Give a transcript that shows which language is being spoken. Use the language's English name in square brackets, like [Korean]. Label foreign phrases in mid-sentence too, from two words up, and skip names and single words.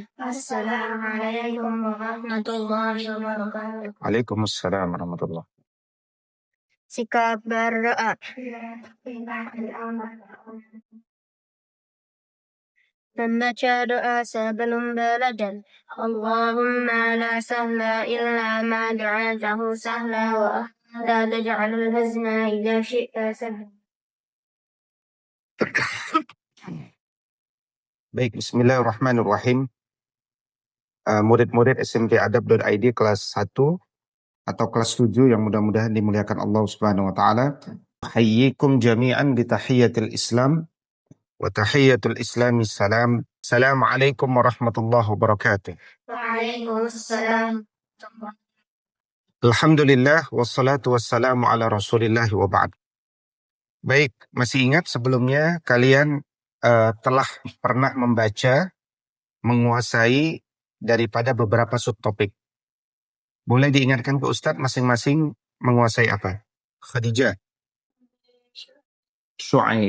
[Arabic] السلام عليكم ورحمة الله وبركاته. وعليكم السلام ورحمة الله. [Indonesian] Sikap berdoa. Membaca doa sebelum belajar. [Arabic] اللهم لا سهل إلا ما جعلته سهلا ولا تجعل الحزن إذا شئت سهلا. [Indonesian] Baik, bismillahirrahmanirrahim. Murid-murid SMP Adab.id kelas 1 atau kelas 7 yang mudah-mudahan dimuliakan Allah [Arabic] سبحانه وتعالى. حياكم جميعا بتحية الإسلام وتحية الإسلام سلام. السلام عليكم ورحمة الله وبركاته. Waalaikumsalam. الحمد لله والصلاة والسلام على رسول الله وبعد. [Indonesian] Baik, masih ingat sebelumnya kalian telah pernah membaca, menguasai daripada beberapa subtopik. Boleh diingatkan ke Ustadz masing-masing menguasai apa? Khadijah. Syuaib.